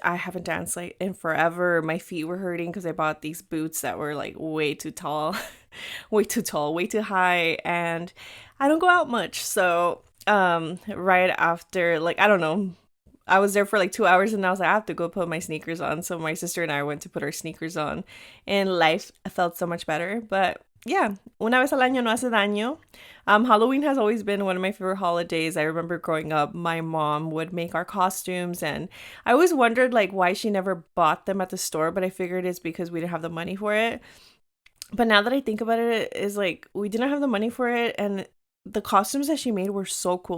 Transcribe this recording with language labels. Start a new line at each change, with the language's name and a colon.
English: I haven't danced like in forever. My feet were hurting because I bought these boots that were like way too tall, way too high, and I don't go out much. So right after, like, I don't know, I was there for like 2 hours and I was like, I have to go put my sneakers on. So my sister and I went to put our sneakers on and life felt so much better. But yeah,
Spanish: una vez al año no hace daño.
English: Halloween has always been one of my favorite holidays. I remember growing up, my mom would make our costumes and I always wondered like why she never bought them at the store, but I figured it's because we didn't have the money for it. But now that I think about it, is like we didn't have the money for it, and the costumes that she made were so cool.